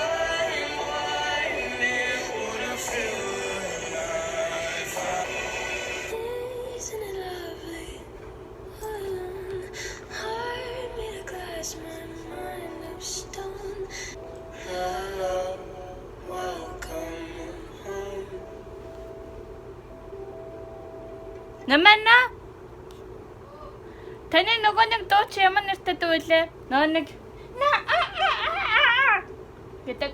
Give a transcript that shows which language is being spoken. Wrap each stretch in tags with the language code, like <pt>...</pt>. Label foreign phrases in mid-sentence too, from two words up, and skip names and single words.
<en>Isn't it lovely? Heart made of glass, my mind of stone. Hello, welcome home.</en> <mn>Намайна. Таны нөгөө нэг дуу чи ямар нэртэй дуу вэ? Нөгөө нэг гэдэг.</mn>